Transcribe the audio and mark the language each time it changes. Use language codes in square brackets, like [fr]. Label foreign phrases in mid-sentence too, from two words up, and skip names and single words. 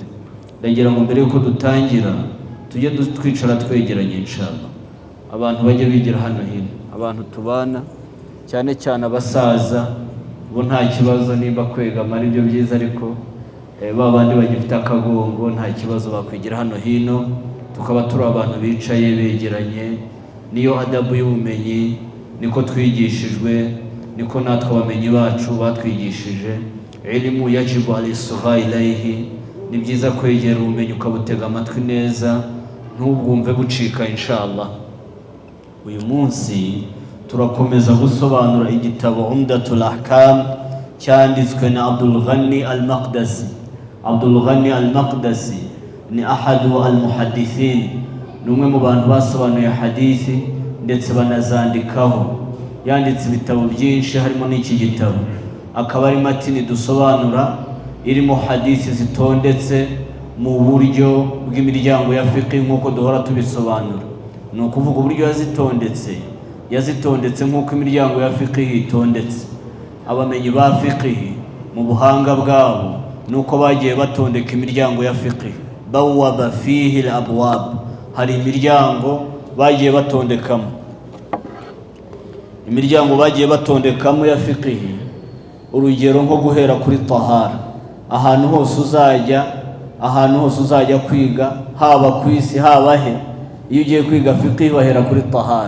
[rw] Ndagira ngo mbere yuko dutangira tujye twicara twegeranye inshallah, abantu bajye bigira hano hino, abantu tubana cyane cyane abasaza bo nta kibazo nimba kwegama ari byo byiza, ariko babandi bagifite akagongo nta kibazo bakwigira hano hino, tukaba turi abantu bicaye begeranye. Niyo adabu y'ubumenyi, niko twigishijwe, niko natwe abamenyi bacu batwigishije. [ar] العلم يجب الإصغاء إليه, [rw] ni byiza kwegera ubumenyi ukabutega amatwi neza, ntubwumve bucika inshallah. Uyu munsi turakomeza gusobanura igitabo Umdatul Ahkam cyanditswe na Abdul Ghani al-Maqdisi. Abdul Ghani al-Maqdisi ni [ar] أحد المحدثين, [rw] ni umwe mu bantu basobanuye hadithi ndetse banazandikaho. Yanditse ibitabo byinshi harimo n'iki gitabo. Akaba ari matini dusobanura irimo hadithi zitondetse mu buryo bw'imiryango ya fiqh nk'uko duhora tubisobanura. Ni ukuvuga uburyo yazitondetse nk'uko imiryango ya fiqh itondetse. Abamenyi ba fiqh mu buhanga bwabo nuko bagiye batondeka imiryango ya fiqh. [ar] بوبوا فيه الأبواب, [rw] hari imiryango bagiye batondekamo, imiryango bagiye batondekamo ya fiqh. Urugero nko guhera kuri tahara, ahantu hose uzajya kwiga, haba ku isi haba he, iyo ugiye kwiga fiqh bahera kuri tahara.